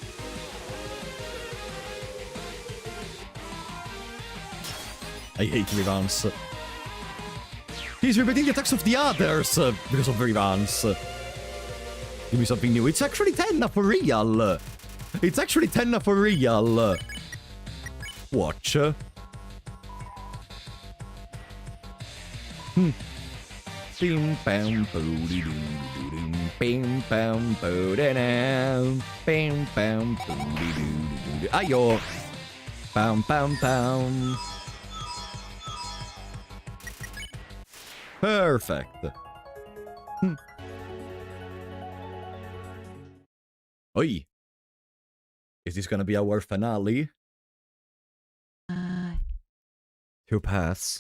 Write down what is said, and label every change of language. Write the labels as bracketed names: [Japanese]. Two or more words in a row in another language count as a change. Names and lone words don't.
[English] I hate Rivans. He's repeating the attacks of the others because of Rivans. Give me something new. It's actually Tenna for real. It's actually Tenna for real. Watch. Bim bam boody doo doo bim bam boody now bim bam boody doo doo. Ayo. Bam bam bam. Perfect. Oi! Is this gonna be our finale? 2 paths.